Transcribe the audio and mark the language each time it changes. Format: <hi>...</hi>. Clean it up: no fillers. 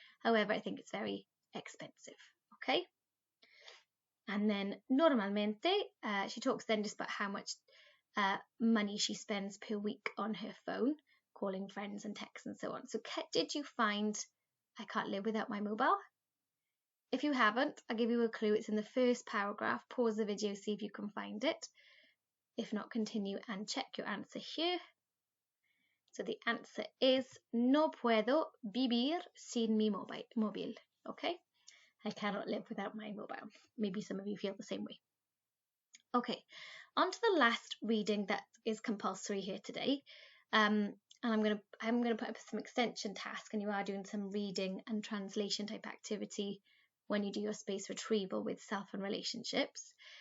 <en>However, I think it's very expensive. Okay. And then normalmente, she talks then just about how much money she spends per week on her phone, calling friends and texts and so on. So did you find I can't live without my mobile? If you haven't, I'll give you a clue. It's in the first paragraph. Pause the video, see if you can find it. If not, continue and check your answer here. So the answer is</en> <es>no puedo vivir sin mi móvil.</es> <en>Okay, I cannot live without my mobile. Maybe some of you feel the same way. Okay, on to the last reading that is compulsory here today. And I'm gonna put up some extension task, and you are doing some reading and translation type activity when you do your space retrieval with self and relationships.</en>